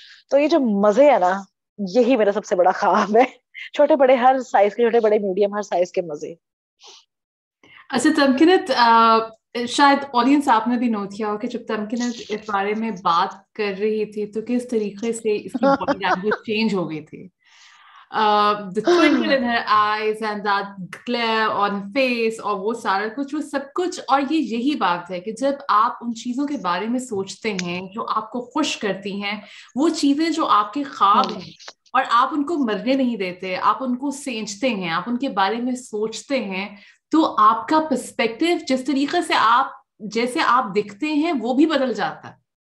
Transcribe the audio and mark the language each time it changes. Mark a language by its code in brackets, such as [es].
[hi] तो ये जो मजे है ना, यही मेरा सबसे बड़ा ख्वाब है। छोटे बड़े हर साइज के, छोटे बड़े मीडियम, हर साइज के मजे। अच्छा तमकीनत, शायद ऑडियंस आपने भी नोट किया हो कि जब तमकीनत इस बारे में बात कर रही थी, तो किस तरीके से इसकी बॉडी लैंग्वेज चेंज हो गई थी। [en] The twinkle in her eyes and that glare on face, [hi] और वो सारा कुछ, वो सब कुछ। और ये यही बात है कि जब आप उन चीजों के बारे में सोचते हैं जो आपको खुश करती हैं, वो चीजें जो आपके ख्वाब हैं, और आप उनको मरने नहीं देते, आप उनको सेंचते हैं, आप उनके बारे में सोचते हैं, तो आपका पर्सपेक्टिव, जिस तरीके से आप, जैसे आप दिखते हैं, वो भी बदल जाता है।